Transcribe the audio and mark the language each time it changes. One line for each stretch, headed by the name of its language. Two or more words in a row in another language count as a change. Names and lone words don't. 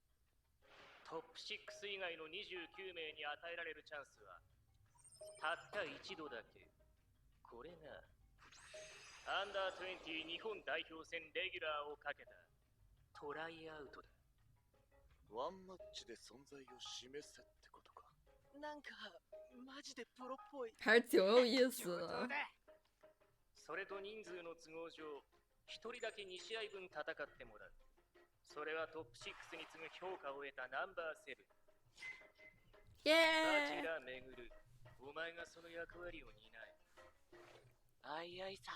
Japanese: トップ6以外の29名に与えられるチャンスはたった一度だけ。これがアンダー20日本代表戦レギュラーをかけたトライアウトだ。ワンマッチで存在を示せってことか。なんかマジでプロっぽい。
Chinese: 还是挺有意思的。
Japanese: それと人数の都合上1人だけ2試合分戦ってもらう。それはトップ6に次ぐ評価を得たナンバー7。バチ耶！ラめぐる、お前がその役割を担え。あいあいさ。